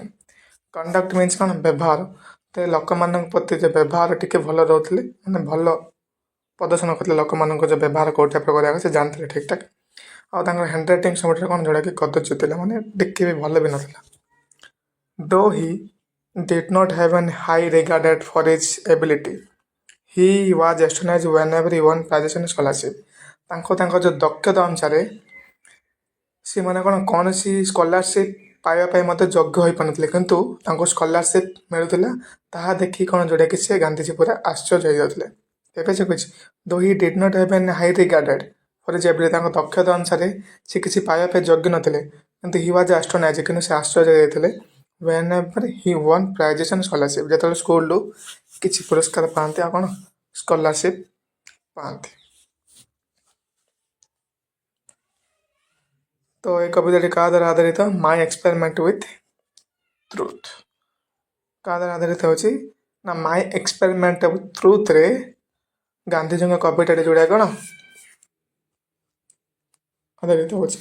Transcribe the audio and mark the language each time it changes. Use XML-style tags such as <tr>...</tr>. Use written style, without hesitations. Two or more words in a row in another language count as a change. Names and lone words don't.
<en>conduct means</en> <or>କ'ଣ? ବ୍ୟବହାର। ତ ଲୋକମାନଙ୍କ ପ୍ରତି ଯେ ବ୍ୟବହାର ଟିକେ ଭଲ ରହୁଥିଲେ, ମାନେ ଭଲ ପ୍ରଦର୍ଶନ କରୁଥିଲେ ଲୋକମାନଙ୍କ ଯେ ବ୍ୟବହାର କେଉଁ ଟାଇପ୍ର କରିବା ସେ ଜାଣିଥିଲେ ଠିକ୍ ଠାକ୍। ଆଉ ତାଙ୍କର ହ୍ୟାଣ୍ଡରାଇଟିଂ ସବୁଠାରୁ କ'ଣ? ଯେଉଁଟାକି କଦର୍ଯ୍ୟ ଥିଲା, ମାନେ ଟିକେ ବି ଭଲ ବି ନଥିଲା।</or> <en>though he did not have an high regarded for his ability, he was astonished whenever he won prizes and scholarship.</en> <or>ତାଙ୍କ ଯେଉଁ ଦକ୍ଷତା ଅନୁସାରେ ସେମାନେ କ'ଣ କୌଣସି ସ୍କଲାରସିପ୍ ପାଇବା ପାଇଁ ମଧ୍ୟ ଯୋଗ୍ୟ ହୋଇପାରୁନଥିଲେ, କିନ୍ତୁ ତାଙ୍କୁ ସ୍କଲାରସିପ୍ ମିଳୁଥିଲା। ତାହା ଦେଖି କ'ଣ ଯେଉଁଟାକି ସେ ଗାନ୍ଧୀଜୀ ପୁରା ଆଶ୍ଚର୍ଯ୍ୟ ହେଇଯାଉଥିଲେ। ଏବେ ସେ କହିଛି</or> <en>though he did not have an high regarded for his ability.</en> <or>ତାଙ୍କ ଦକ୍ଷତା ଅନୁସାରେ ସେ କିଛି ପାଇବା ପାଇଁ ଯୋଗ୍ୟ ନଥିଲେ, କିନ୍ତୁ</or> <en>he was astonished,</en> <or>କିନ୍ତୁ ସେ ଆଶ୍ଚର୍ଯ୍ୟ ହେଇଯାଇଥିଲେ।</or> <en>whenever he won prizes and scholarship,</en> <or>ଯେତେବେଳେ ସ୍କୁଲରୁ କିଛି ପୁରସ୍କାର ପାଆନ୍ତି ଆଉ କ'ଣ ସ୍କଲାରସିପ୍ ପାଆନ୍ତି। ତ ଏ କବିତାଟି କାହା ଦ୍ୱାରା ଆଧାରିତ?</or> <en>My Experiment with Truth.</en> <or>କାହା ଦ୍ୱାରା ଆଧାରିତ ହେଉଛି ନା ମାଇ ଏକ୍ସପେରିମେଣ୍ଟ ୱିଥ୍ ଟ୍ରୁଥ୍ରେ ଗାନ୍ଧୀଜୀଙ୍କ କବିତାଟି ଯୋଉଟା କ'ଣ ଆଧାରିତ ହେଉଛି।</or>